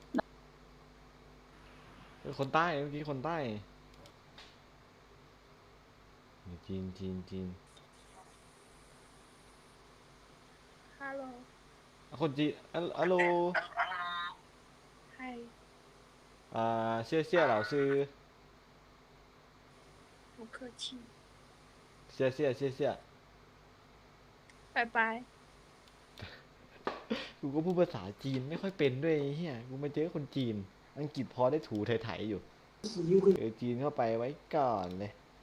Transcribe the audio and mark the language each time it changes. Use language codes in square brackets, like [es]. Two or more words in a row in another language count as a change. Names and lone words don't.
[th] คนใต้เมื่อกี้คนใต้จีน ฮัลโหล คนจีนฮัลโหล ใคร [zh] 谢谢老师不客气谢谢拜拜 [th] กูก็พูดภาษาจีนไม่ค่อยเป็นด้วยเฮียกูมาเจอคนจีนอังกฤษพอได้ถูไถอยู่จีนเข้าไปไว้ก่อนเลย